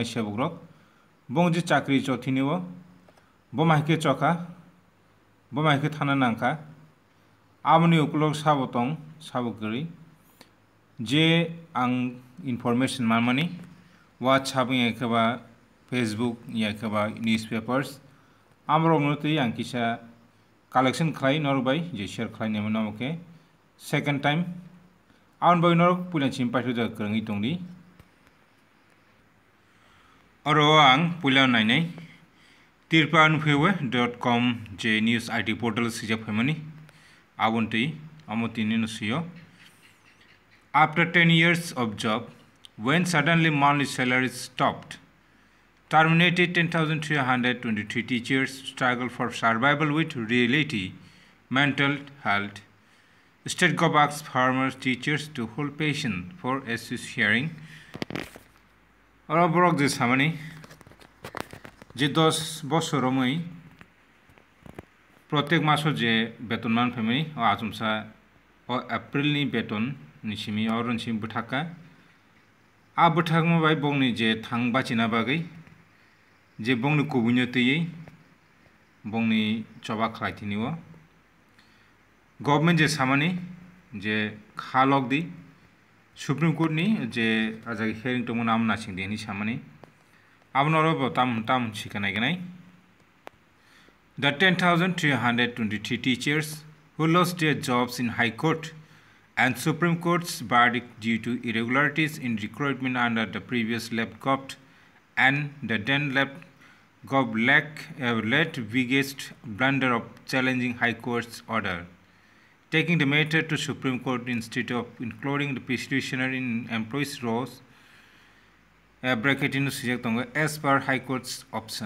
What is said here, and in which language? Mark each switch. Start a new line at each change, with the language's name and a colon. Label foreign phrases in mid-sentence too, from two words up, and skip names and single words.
Kok Borok: sebugrok bongji chakri chothiniwo bomahike choka bomahike thana nangka amoni ukulok sabotong sabukri je ang information mamani WhatsApp yakaba Facebook yakaba newspapers amrongnuti ang kisa collection khlai norbai je share khlai nemonamoke
English: second time
Kok Borok: aun bai nor pulan chimpathu da krangi tongdi oro ang pulan nainai tirpanphewe.com je news IT portal sija phemani abunti amotini nusiyo
English: after 10 years of job when suddenly monthly salary stopped terminated 10,323 teachers struggle for survival with reality mental health State government asks farmers teachers to hold patient for assist hearing.
Kok Borok: और बरक जे सामानी जे 10 বছরমই प्रत्येक मासो जे बेतनमान फेमै ओ आजुमसा ओ एप्रिल नि बेतन निसिमी अरनसिम बुथाका आ बुथाकम बाय बंगनि जे थां बाचिना बागै जे बंगनि कुबुन्यो तयै बंगनि चबा खलाइथिनिवो गवर्नमेंट जे सामानी जे खालक दी
English: Supreme Court
Kok Borok: नि जे आजाग हेरिंग तो नाम नासिं देनि सामानी आबनरो ताम सिखानाय गनाय
English: The 10,323 teachers who lost their jobs in High Court and Supreme Court's verdict due to irregularities in recruitment under the previous left government and the then left government led biggest blunder of challenging High Court's order, taking the matter to Supreme Court instead of including the petitioner in employees' roles, as per High Court's option.